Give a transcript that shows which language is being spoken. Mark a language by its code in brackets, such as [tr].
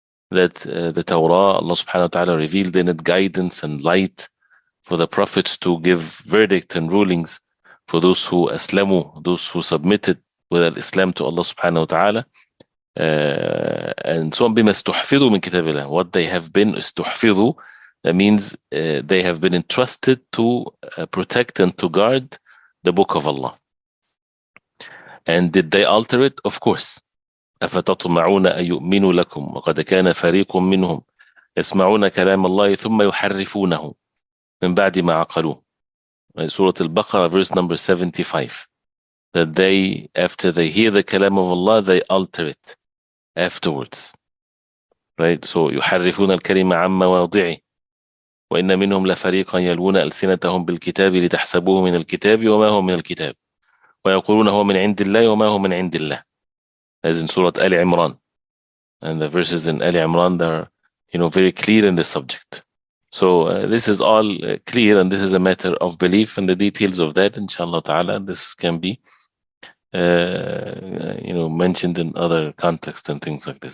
[en] That the Torah, Allah subhanahu wa ta'ala revealed in it guidance and light for the prophets to give verdict and rulings for those who aslamu, those who submitted with al-Islam to Allah subhanahu wa ta'ala. And so on, [ar] بِمَا اسْتُحْفِظُوا مِنْ كِتَابِ اللَّهِ, [en] what they have been استحفظوا, that means they have been entrusted to protect and to guard the book of Allah. And did they alter it? Of course. [ar] أفتطمعون أن يؤمنوا لكم وقد كان فريق منهم يسمعون كلام الله ثم يحرفونه من بعد ما عقلوه. [en] Surah Al-Baqarah, verse number 75. That they, after they hear the kalam of Allah, they alter it afterwards. Right? [ar] So يحرفون الكلمة عن مواضعه وإن منهم لفريقا يلوون ألسنتهم بالكتاب لتحسبوه من الكتاب وما هو من الكتاب ويقولون هو من عند الله وما هو من عند الله. [en] As in Surah Al Imran. And the verses in Al Imran, they're very clear in this subject. So this is all clear, and this is a matter of belief, and the details of that, inshallah ta'ala, this can be mentioned in other contexts and things like this.